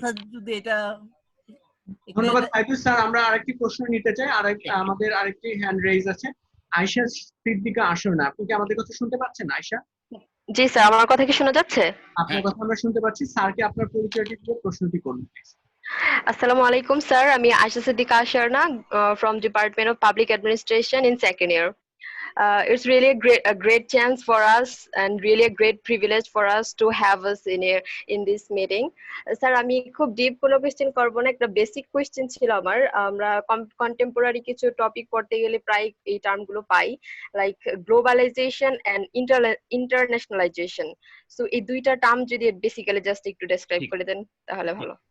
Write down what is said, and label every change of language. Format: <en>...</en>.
<bn>Sir যদি এটা ধন্যবাদ সাইদুর স্যার। আমরা আরেকটি প্রশ্ন নিতে চাই। আমাদের আরেকটি হ্যান্ড রেইজ আছে, আয়েশা সিদ্দিকা আসরনা। আপনি কি আমাদের কথা শুনতে পাচ্ছেন আয়েশা? জি স্যার, আমার কথা কি শোনা যাচ্ছে? আপনার কথা আমরা শুনতে পাচ্ছি। স্যারকে আপনার পরিচয়টি দিয়ে প্রশ্নটি করুন প্লিজ। আসসালামু আলাইকুম স্যার, আমি Ayesha Siddika আশারনা</bn> <en>from Department of Public Administration in second year. It's really a great chance for us and really a great privilege for us to have us in this meeting.</en> <bn>Sir আমি খুব deep কোনো question করব না, একটা basic question ছিল আমার। আমরা contemporary কিছু টপিক পড়তে গেলে প্রায় এই টার্মগুলো পাই, লাইক গ্লোবালাইজেশন এন্ড ইন্টারন্যাশনালাইজেশন। সো এই দুইটা টার্ম যদি বেসিক্যালি জাস্ট একটু ডেসক্রাইব করে দেন তাহলে ভালো।</bn>